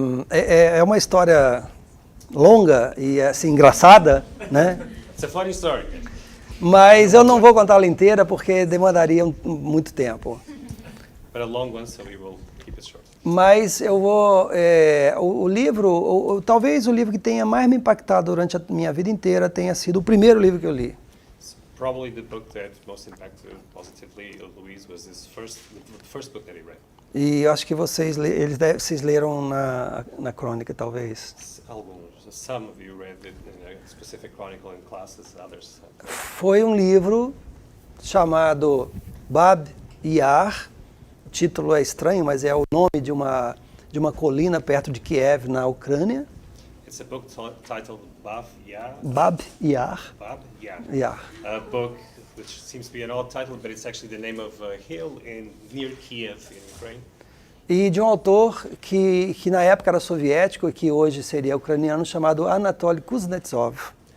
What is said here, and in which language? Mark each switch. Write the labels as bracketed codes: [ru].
[pt] É uma história longa e assim engraçada, né? [en] It's a funny story. [pt] Mas eu não vou contá-la inteira porque demandaria muito tempo. [en] But a long one, so we will keep it short. [pt] Mas eu vou o livro, talvez o livro que tenha mais me impactado durante a minha vida inteira tenha sido o primeiro livro que eu li. [en] Probably the book that most impacted positively Luis was the first book that he read. [pt] E eu acho que vocês leram na crônica, talvez. Alguns, [en] some of you read it in a specific chronicle in classes, others. [pt] Foi um livro chamado Bab Yar. O título é estranho, mas é o nome de uma colina perto de Kiev, na Ucrânia. [en] It's a book titled Bab Yar. Bab Yar. Bab Yar. Yar. A book which seems to be an odd title, but it's actually the name of a hill near Kiev in Ukraine. [pt] E de um autor que na época era soviético e que hoje seria ucraniano, chamado Anatoly Kuznetsov.